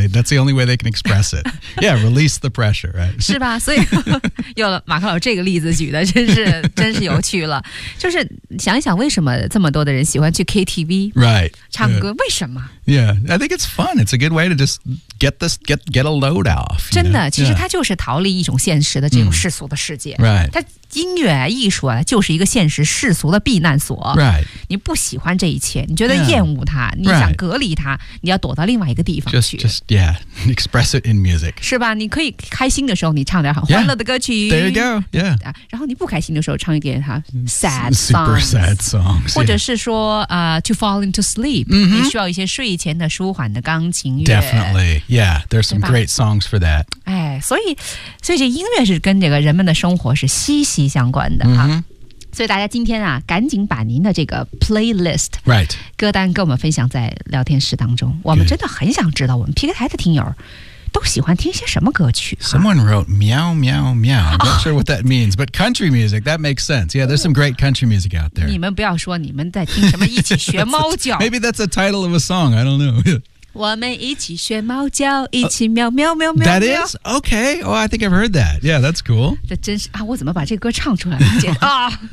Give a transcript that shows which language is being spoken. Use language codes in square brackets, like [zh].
[en] That's the only way they can express it. Yeah, release the pressure, right? [zh] 是吧所以有了马克老师这个例子举的真是有趣了就是想一想为什么这么多的人喜欢去 KTV [en] right, [zh] 唱歌、 [en] yeah. [zh] 为什么 [en] Yeah, I think it's fun. It's a good way to just get a load off. [zh] 真的，其实它就是逃离一种现实的这种世俗的世界。 [en] Right. [zh] 它音乐艺术啊，就是一个现实世俗的避难所。 [en] Right. [zh] 你不喜欢这一切，你觉得厌恶它，你想隔离它，你要躲到另外一个地方去。 [en] Just yeah, express it in music. [zh] 是吧？你可以开心的时候，你唱点很欢乐的歌曲。 [en] There you go. Yeah. [zh] 然后你不开心的时候，唱一点哈 [en] sad songs. Super sad songs. [zh] 或者是说 [en] to fall into sleep. [zh] 你需要一些睡。以前的舒缓的钢琴乐 [en] Definitely, yeah, there's some great songs for that、 [zh] 哎、所以这音乐是跟这个人们的生活是息息相关的、 [en] mm-hmm. [zh] 啊、所以大家今天啊赶紧把您的这个 playlist、 [en] right. [zh] 歌单跟我们分享在聊天室当中我们真的很想知道我们 PK 台的听友都喜欢听些什么歌曲、啊、 [en] Someone wrote meow meow meow I'm not sure what that means But country music, that makes sense Yeah, there's some great country music out there [zh] 你们不要说你们在听什么一起学猫叫 [en] Maybe that's a title of a song, I don't know [zh] 我们一起学猫叫一起喵喵喵喵 [en] That is? Okay, oh, I think I've heard that Yeah, that's cool [zh] 这真是、啊、我怎么把这个歌唱出来了、啊、